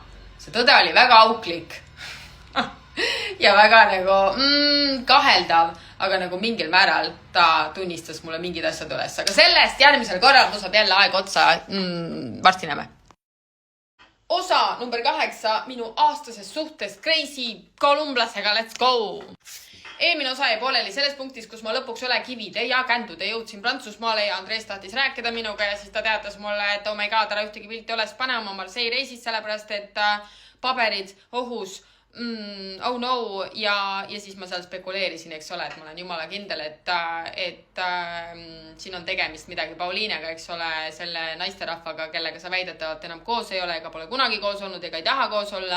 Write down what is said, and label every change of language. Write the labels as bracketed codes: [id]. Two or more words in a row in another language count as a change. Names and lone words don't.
[et] See tõde oli väga auklik ja väga nagu kaheldav, aga nagu mingil määral ta tunnistas mulle mingid asjad üles. Aga sellest järgmisel korral mul saab jälle aeg otsa. Varsti näeme. Osa number 8 minu aastasest suhtest crazy kolumblasega, [en] let's go! [et] Eelmine osa jäi pooleli selles punktis, kus ma lõpuks üle kivide ja kändude jõudsin Prantsusmaale ja Andrees tahtis rääkida minuga ja siis ta teatas mulle, et [en] oh my god, [et] ära ühtegi pilti oles pane oma Marseille reisist, sellepärast et paberid ohus, [en] oh no, [et] ja siis ma seal spekuleerisin, eks ole, et ma olen jumala kindel, et siin on tegemist midagi Pauliinega, eks ole, selle naisterahvaga, kellega sa väidetavalt enam koos ei ole, ega pole kunagi koos olnud, ega ei taha koos olla.